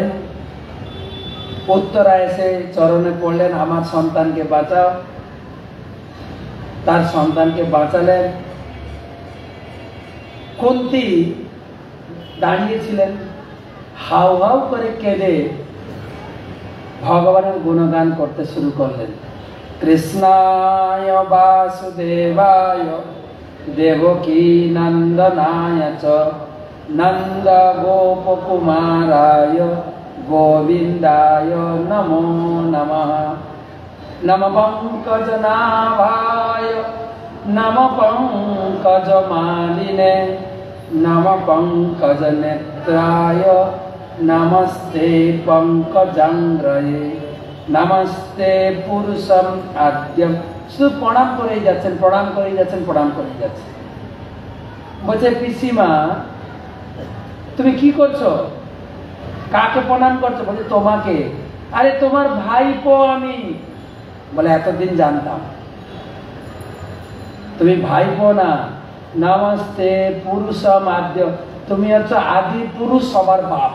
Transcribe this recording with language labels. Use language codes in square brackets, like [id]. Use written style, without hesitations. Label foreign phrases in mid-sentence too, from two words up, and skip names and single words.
[bn] উত্তরা এসে চরণে পড়লেন, আমার সন্তানকে বাঁচাও। তার সন্তানকে বাঁচালেন। কুন্তী দাঁড়িয়েছিলেন, হাউ হাউ করে কেঁদে ভগবানের গুণগান করতে শুরু করলেন। [sa] कृष्णाय वासुदेवाय देवकी नंदनाय च नंद गोपकुमाराय गोविंदाय नमो नमः। नम पंकजनाभाय नम पंकजमालिने नम पंकजनेत्राय नमस्ते पंकजांग्रये नमस्ते पुरुषम आद्यम। [bn] শুধু প্রণাম করেই যাচ্ছেন, প্রণাম করেই যাচ্ছেন, প্রণাম করেই যাচ্ছেন। বলছে পিসিমা তুমি কি করছো, কাকে প্রণাম করছো? বলছে তোমাকে। আরে তোমার ভাইপো আমি। বলে এতদিন জানতাম, তুমি ভাইপো না, [sa] নমস্তে পুরুষম আদ্য, [bn] তুমি হচ্ছে আদি পুরুষ, সবার বাপ।